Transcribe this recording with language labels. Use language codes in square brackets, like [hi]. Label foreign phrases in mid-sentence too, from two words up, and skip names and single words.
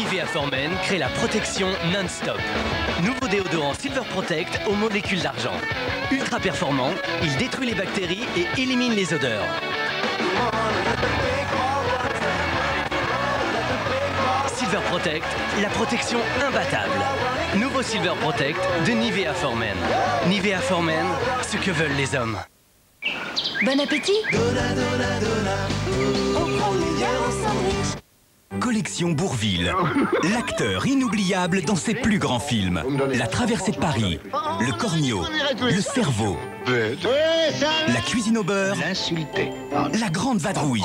[fr] Performance crée la protection non-stop. Nouveau déodorant Silver Protect aux molécules d'argent. Ultra performant, il détruit les bactéries et élimine les odeurs. Silver Protect, la protection imbattable. Nouveau Silver Protect de Nivea for Men. Nivea for Men, ce que veulent les hommes. Bon appétit. Collection Bourvil, l'acteur inoubliable dans ses plus grands films. La traversée de Paris, Le Cornio, Le Cerveau, La cuisine au beurre, La grande vadrouille.